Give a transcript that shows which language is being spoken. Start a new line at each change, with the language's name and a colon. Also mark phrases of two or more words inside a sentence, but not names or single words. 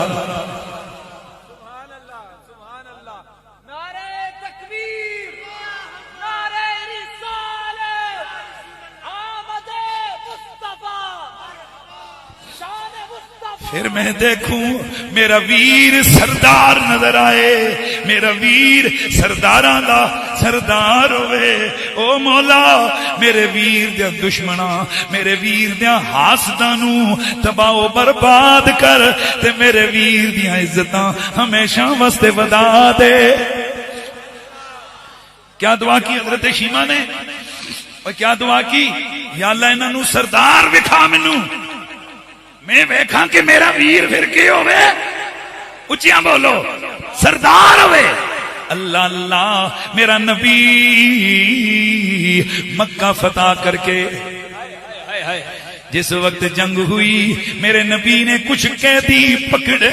Punjabi: پھر میں دیکھوں میرا ویر سردار نظر آئے میرا ویر سرداراں دا سردار ہوئے. او مولا میرے ویر دے دشمناں میرے ویر دے حاسداں نو تباہ و برباد کر تے میرے ویر دیاں عزتاں ہمیشہ واسطے ودا دے.
Urdu: کیا دعا کی حضرت شیما نے اور کیا دعا کی
Punjabi: یا اللہ انہاں نو سردار وکھا مینوں میں ویکھاں کہ میرا ویر پھر کی ہوئے اچھیاں بولو سردار ہوئے.
Urdu: اللہ اللہ میرا نبی مکہ فتح کر کے جس وقت جنگ ہوئی میرے نبی نے کچھ قیدی پکڑے.